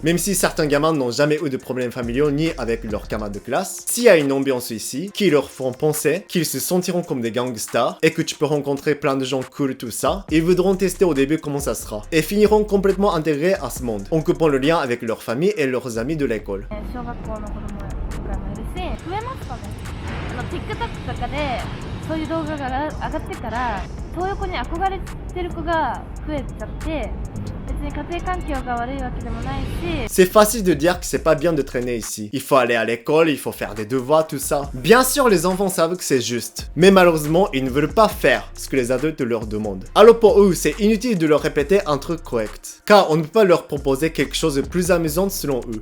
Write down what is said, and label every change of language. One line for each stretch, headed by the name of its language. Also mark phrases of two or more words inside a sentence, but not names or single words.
French: Même si certains gamins n'ont jamais eu de problèmes familiaux ni avec leurs camarades de classe, s'il y a une ambiance ici qui leur font penser qu'ils se sentiront comme des gangsters et que tu peux rencontrer plein de gens cool tout ça, ils voudront tester au début comment ça sera et finiront complètement intégrés à ce monde en coupant le lien avec leur famille et leurs amis de l'école.
Japanese: 小学校の子供とかもいるし増えますかねTikTok とかでそういう動画が上がってから東横に憧れてる子が増えちゃって別に家庭環境が悪いわけでもないし
French: C'est facile de dire que c'est pas bien de traîner ici. Il faut aller à l'école, il faut faire des devoirs, tout ça. Bien sûr, les enfants savent que c'est juste. Mais malheureusement, ils ne veulent pas faire ce que les adultes leur demandent. Alors pour eux, c'est inutile de leur répéter un truc correct. Car on ne peut pas leur proposer quelque chose de plus amusant selon eux.